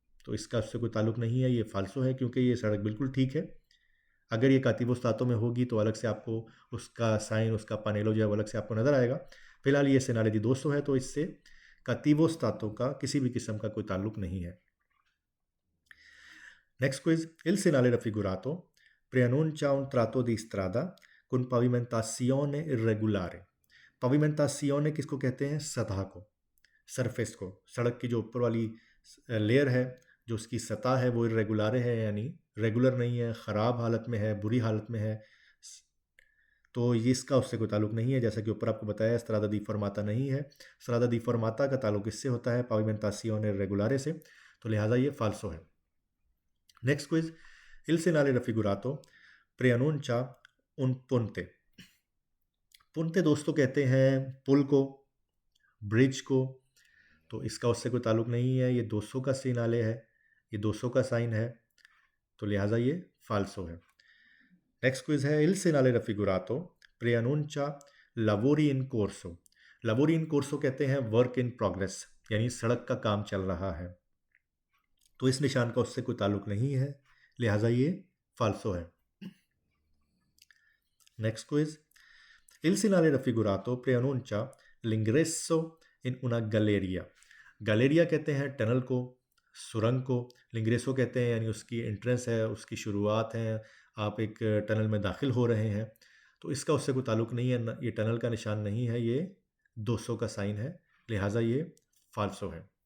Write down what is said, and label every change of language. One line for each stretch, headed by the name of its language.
Hindi: तो इसका उससे कोई ताल्लुक नहीं है, ये फाल्सो है, क्योंकि ये सड़क बिल्कुल ठीक है। अगर ये कातिवो स्तातो में होगी तो अलग से आपको उसका साइन, उसका पानेलो जो है वो अलग से आपको नज़र आएगा। फिलहाल ये सेनाले दी 200 है, तो इससे कातिवो स्तातो का किसी भी किस्म का कोई ताल्लुक नहीं है।
English: next quiz,
Italian: इल सेनाले रफिगुरातो preannuncia un tratto di strada con pavimentazione irregolare।
Hindi: pavimentazione किसको कहते हैं? सतह को, सरफेस को, सड़क की जो ऊपर वाली लेयर है, जो उसकी सतह है वो इरेगुलर है, यानी रेगुलर नहीं है, ख़राब हालत में है, बुरी हालत में है। तो ये इसका उससे कोई ताल्लुक नहीं है, जैसा कि ऊपर आपको बताया स्त्रादा दी फॉर्माता नहीं है। स्त्रादा दी फॉर्माता का ताल्लुक इससे होता है
Italian: पाविमेंटासियोने इरेगुलारे
Hindi: से, तो लिहाजा ये फाल्सो है।
English: next quiz,
Italian: il segnale raffigurato preannuncia un ponte।
Hindi: पुनते दोस्तों कहते हैं पुल को, ब्रिज को, तो इसका उससे कोई ताल्लुक नहीं है। ये 200 का सिग्नाले है, ये 200 का साइन है, तो लिहाजा ये फाल्सो है। नेक्स्ट क्विज है,
Italian: il segnale raffigurato preannuncia lavori in corso। lavori in corso
Hindi: कहते हैं वर्क इन प्रोग्रेस, यानी सड़क का काम चल रहा है, तो इस निशान का उससे कोई ताल्लुक नहीं है, लिहाजा ये फाल्सो है।
English: next quiz,
Italian: il segnale raffigurato preannuncia l'ingresso in una galleria।
Hindi: Galleria कहते हैं टनल को, सुरंग को। लिंग्रेसो कहते हैं यानी उसकी एंट्रेंस है, उसकी शुरुआत है, आप एक टनल में दाखिल हो रहे हैं, तो इसका उससे कोई ताल्लुक नहीं है, ये टनल का निशान नहीं है, ये 200 का साइन है, लिहाजा ये फाल्सो है।